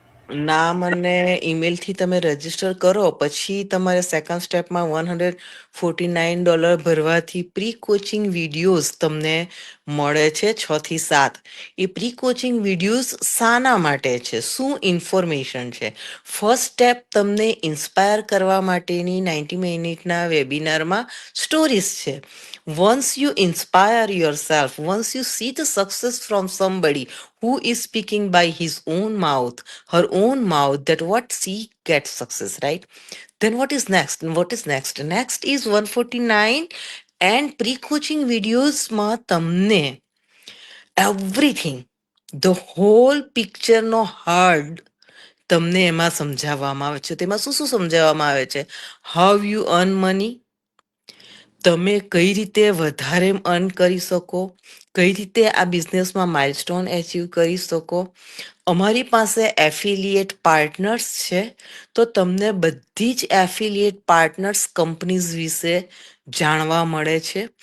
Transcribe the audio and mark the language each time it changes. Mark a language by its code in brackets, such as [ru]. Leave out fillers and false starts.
[gu] નામ અને ઈમેલથી તમે રજીસ્ટર કરો પછી તમારે સેકન્ડ સ્ટેપમાં $149 ભરવાથી પ્રી કોચિંગ વિડીયોઝ તમને મળે છે 6 થી 7. એ પ્રી કોચિંગ વિડીયોઝ શાના માટે છે, શું ઇન્ફોર્મેશન છે? ફર્સ્ટ સ્ટેપ તમને ઇન્સ્પાયર કરવા માટેની 90 મિનિટના વેબિનારમાં સ્ટોરીઝ છે. [en] Once you inspire yourself, once you see the success from somebody who is speaking by his own mouth, her own mouth, that what she gets success, right? Then what is next? And what is next? Next is 149 and pre-coaching videos [gu] ma tamne [en] everything, the whole picture no hard [gu] તમને એમાં સમજાવવામાં આવે છે. તેમાં શું શું સમજાવવામાં આવે છે? [en] how you earn money, [gu] તમે કઈ રીતે વધારે અર્ન કરી શકો, કઈ રીતે આ બિઝનેસમાં માઇલસ્ટોન એચીવ કરી શકો. અમારી પાસે એફિલિએટ પાર્ટનર્સ છે, તો તમને બધી જ એફિલિએટ પાર્ટનર્સ કંપનીઝ વિશે જાણવા મળે છે.